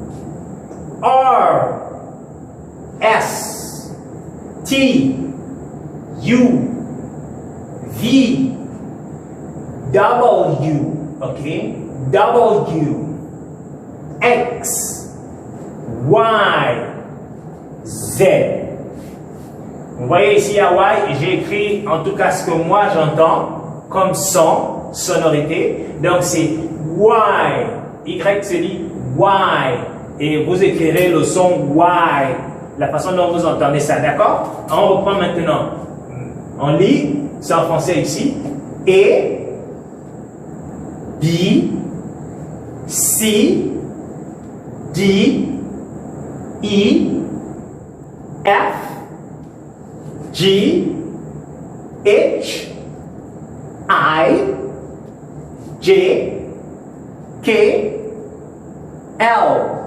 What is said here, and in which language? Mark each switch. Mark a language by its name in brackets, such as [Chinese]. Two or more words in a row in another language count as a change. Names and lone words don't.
[French] R, S, T, U, V, W, okay? W, X, Y, Z. Vous voyez ici à Y, j'ai écrit en tout cas ce que moi j'entends comme son, sonorité. Donc c'est Y. Y se dit Y. Et vous écrirez le son Y. La façon dont vous entendez ça, d'accord? On reprend maintenant. On lit, c'est en français ici. A, B, C, D, E, F, G, H, I, J, K, L,